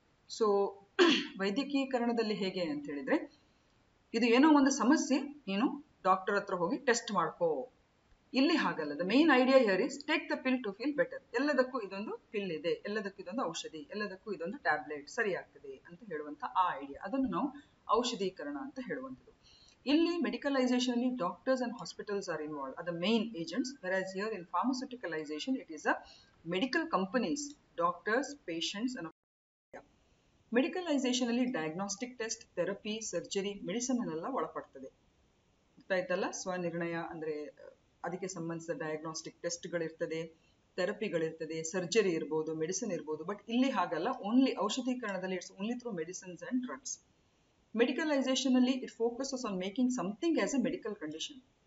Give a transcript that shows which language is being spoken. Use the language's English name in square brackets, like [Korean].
[Kannada] So ವೈದ್ಯಕೀಕರಣದಲ್ಲಿ ಹೇಗೆ ಅಂತ ಹೇಳಿದ್ರೆ, ಇದು ಏನೋ ಒಂದು ಸಮಸ್ಯೆ, ನೀನು ಡಾಕ್ಟರ್ ಹತ್ರ ಹೋಗಿ ಟೆಸ್ಟ್ ಮಾಡ್ಕೋ. ಇಲ್ಲಿ ಹಾಗಲ್ಲ. [English] The main idea here is take the pill to feel better. [Kannada] ಎಲ್ಲದಕ್ಕೂ ಇದೊಂದು ಪಿಲ್ ಇದೆ, ಎಲ್ಲದಕ್ಕೂ ಇದೊಂದು ಔಷಧಿ, ಎಲ್ಲದಕ್ಕೂ ಇದೊಂದು ಟ್ಯಾಬ್ಲೆಟ್, ಸರಿ ಆಗ್ತದೆ ಅಂತ ಹೇಳುವಂತ ಆ ಐಡಿಯಾ, ಅದನ್ನು ನಾವು ಔಷಧೀಕರಣ ಅಂತ ಹೇಳುವಂಥದ್ದು. ಇಲ್ಲಿ ಮೆಡಿಕಲೈಸೇಷನ್ ಅಲ್ಲಿ [English] Doctors and hospitals are involve, are the main agents. whereas here in pharmaceuticalization it is a medical companies, doctors, patients and [Kannada] ಮೆಡಿಕಲೈಸೇಷನ್ ಅಲ್ಲಿ diagnostic test, therapy, surgery, medicine ಎಲ್ಲ ಒಳಪಡ್ತದೆ. ಗೊತ್ತಾಯ್ತಲ್ಲ? ಸ್ವನಿರ್ಣಯ ಅಂದ್ರೆ ಅದಕ್ಕೆ ಸಂಬಂಧಿಸಿದ ಡಯಾಗ್ನಾಸ್ಟಿಕ್ ಟೆಸ್ಟ್ಗಳಿರ್ತದೆ, ಥೆರಪಿಗಳಿರ್ತದೆ, ಸರ್ಜರಿ ಇರ್ಬೋದು, ಮೆಡಿಸಿನ್ ಇರ್ಬೋದು. ಬಟ್ ಇಲ್ಲಿ ಹಾಗಲ್ಲ. [English] only [Kannada] ಔಷಧೀಕರಣದಲ್ಲಿ [English] It's only through medicines and drugs. [Kannada] ಮೆಡಿಕಲೈಸೇಷನ್ ಅಲ್ಲಿ [English] It focuses on making something as a medical condition.